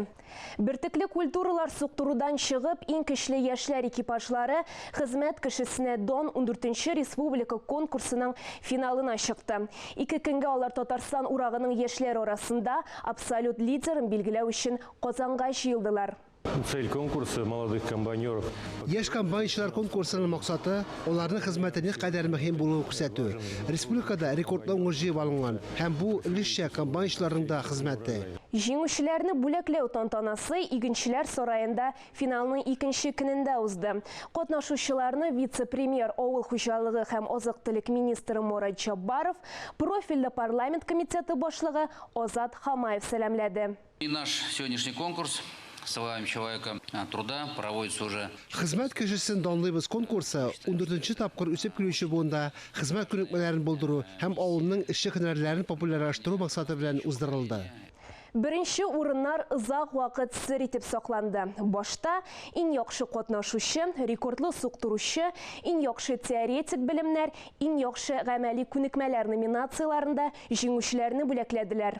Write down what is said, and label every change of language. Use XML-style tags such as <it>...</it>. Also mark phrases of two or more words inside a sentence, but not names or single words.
<tt>Бертекле культуралар суктырудан чыгып, иң көчле яшьләр экипажлары хезмәт кешесенә Дон 14-нче республика конкурсының финалына чыкты. 2 көнгә алар Татарстан урагының яшьләр арасында абсолют лидерын билгеләү өчен Казанга җыелдылар.</tt> <ru>Цель конкурса молодых комбайнеров.</ru> <tt>Яшь комбайнчылар конкурсының максаты оларның хезмәте никадәр мөһим булуын күрсәтү. Республикада рекордлы уңыш җыеп алынган һәм бу өлешчә комбайнчыларның да хезмәте. Җиңүчеләрне бүләкләү тантанасы игенчеләр сараенда финалның 2нче көнендә узды. Катнашучыларны вице-премьер авыл хуҗалыгы һәм азык-төлек министры Мурат Җаббаров, профильле парламент комитеты башлыгы Азат Хамаев сәламләде.</tt> <ru>И наш сегодняшний конкурс «Славим человека труда» проводится уже.</ru> <tt>Хезмәт кешесен данлыйбыз конкурсы 14-нче тапкыр үсеп килүче буында хезмәт күнекмәләрен булдыру һәм авылның эшче һөнәрләрен популярлаштыру максаты белән уздырылды. Беренче урыннар озак вакыт сер итеп сакланды. Башта иң яхшы катнашучы, рекордлы суктыручы, иң яхшы теоретик белемнәр, иң яхшы гамәли күнекмәләр номинацияларында җиңүчеләрне бүләкләделәр.</tt>